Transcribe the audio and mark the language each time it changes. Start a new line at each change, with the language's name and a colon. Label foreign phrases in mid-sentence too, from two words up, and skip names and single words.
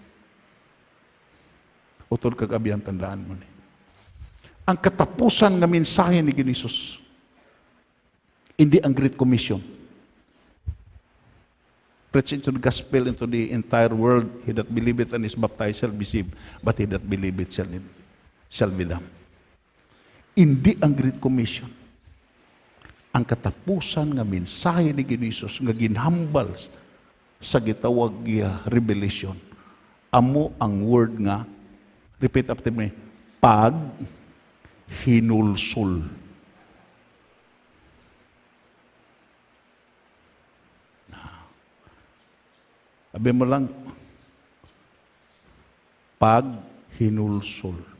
Hiligaynon: Utol kag abyan tandaan mo ni. Ang katapusan nga mensahe ni Jesus, hindi ang Great Commission.
English: Preaching to the gospel into the entire world, he that believeth and is baptized shall be saved, but he that believeth shall be damned.
Hiligaynon: Hindi ang Great Commission. Ang katapusan nga mensahe ni Jesus nga ginhambal sa gitawag nga revelation. Amo ang word nga,
English: repeat after me,
Hiligaynon: pag hinulsol. Sabi mo lang, pag hinulsol.